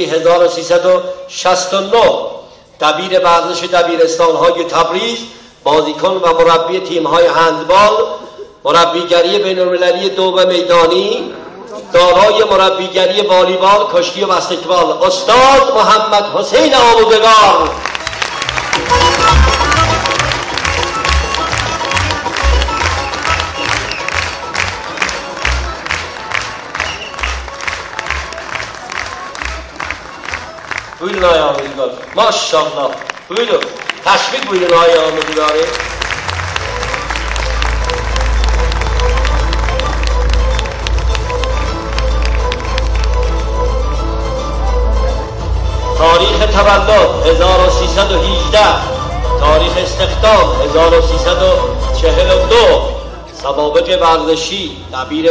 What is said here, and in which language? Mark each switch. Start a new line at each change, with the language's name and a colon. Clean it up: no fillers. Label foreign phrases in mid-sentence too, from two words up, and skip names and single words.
Persian: 1369، دبیر ورزش دبیرستان‌های تبریز، بازیکن و مربی تیم‌های هندبال، مربیگری بین‌المللی دوم میدانی، دارای مربیگری والیبال، کشتی و بسکتبال، استاد محمد حسین آموزگار.
Azerbaijani: Buyurun Ay Ahmetgari. Maşallah. Buyurun. Teşvik buyurun Ay Ahmetgari.
Persian: تاریخ تولد 1318، تاریخ استخدام 1342، سوابق ورزشی، دبیر